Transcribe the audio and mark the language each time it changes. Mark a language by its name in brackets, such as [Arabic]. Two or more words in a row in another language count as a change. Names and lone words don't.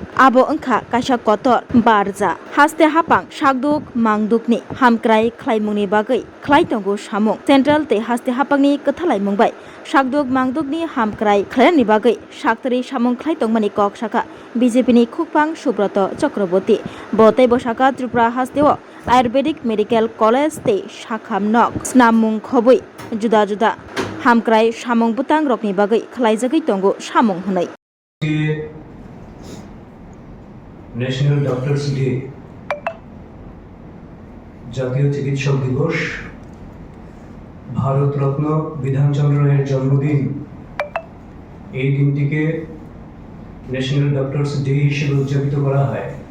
[Kok Borok] आबो ओंखा कायसा कतर बारजा हास्ते हापां साकदुक मांदुकनि हामक्राय खलायमुंनि बागै खलाय तंगु सामुं सेन्ट्रेल ते हास्ते हापांनि कथालाय मुंबाय साकदुक मांदुकनि हामक्राय खलायनि बागै साक्तरि सामुं खलाय तंमानि कक साका बीजेपीनि खुफां सुब्रत चक्रवर्ती बतै बसाका त्रिपुरा हास्तेव आयुर्वेदिक मेडिकल कलेज ते साखाम नक स्नामुं खबै जुदा जुदा हामक्राय सामुं बुतां रकनि बागै खलायजगै तंगु सामुं हनै [Bangla] ন্যাশনাল ডক্টরস ডে জাতীয় চিকিৎসক দিবস ভারত রত্ন বিধানচন্দ্র রায়ের জন্মদিন এই দিনটিকে ন্যাশনাল ডক্টরস ডে হিসেবে উদযাপিত করা হয়।